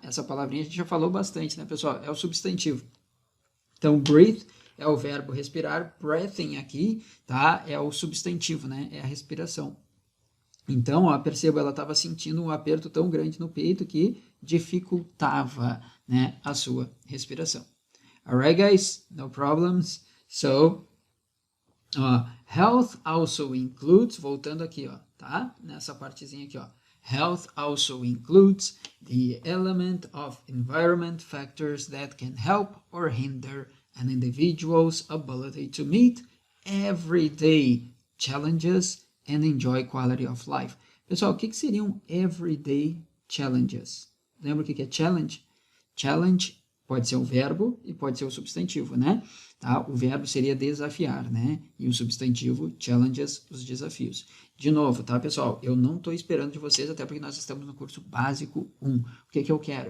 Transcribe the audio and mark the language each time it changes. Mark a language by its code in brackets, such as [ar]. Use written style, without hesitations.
[pt] Essa palavrinha a gente já falou bastante, né, pessoal? É o substantivo. Então, breathe é o verbo respirar, breathing aqui, tá? É o substantivo, né? É a respiração. Então, ó, perceba, ela estava sentindo um aperto tão grande no peito que dificultava, né, a sua respiração. [en] Alright, guys? No problems. So, health also includes, [pt] voltando aqui, [en] ó, tá? [pt] Nessa partezinha aqui, ó. [en] Health also includes the element of environment factors that can help or hinder an individual's ability to meet everyday challenges and enjoy quality of life. [pt] Pessoal, o que seriam everyday challenges? Lembra o que é challenge? Challenge pode ser o verbo e pode ser o substantivo, né? Tá? O verbo seria desafiar, né? E o substantivo, challenges, os desafios. De novo, tá, pessoal? Eu não estou esperando de vocês, até porque nós estamos no curso básico 1. O que eu quero?